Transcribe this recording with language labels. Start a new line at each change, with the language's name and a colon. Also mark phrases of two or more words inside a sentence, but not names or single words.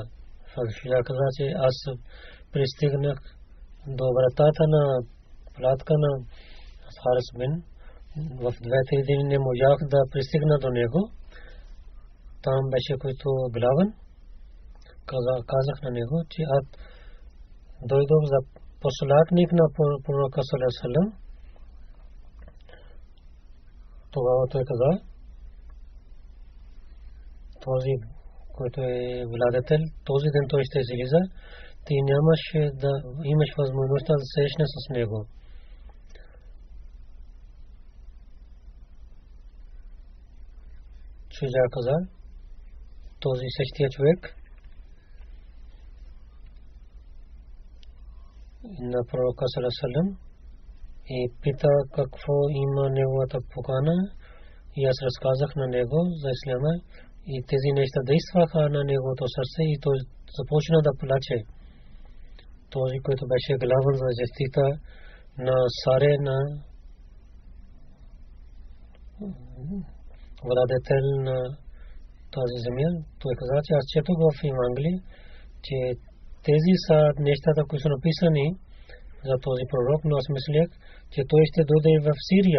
Bulgarian: Шуджа каза, че аз пристигнах до вратата на палатка на Харис бин. В 2-3 дни не можах да пристигна до него. Там беше който главен. Казах на него, че аз дойдох за посланник на пророка
Arabic: صلى الله عليه وسلم.
Bulgarian: Тогава той каза, този, който е владетел, този ден той ще излиза, ти нямаш да имаш възможността да срещне с него. Шуджа каза, този същия човек на пророка
Arabic: صلى الله عليه وسلم
Bulgarian: и пита какво има неговата покана и аз разказах на него за исляма и тези неща действаха на неговото сърце и той започна да плаче. Този, който беше главен за защита на царе на владетел на тази земя, той каза, че аз четох в Евангелие, че тези са нещата, които са написани за този пророк, но аз мислях, че той ще дойде в Сирия.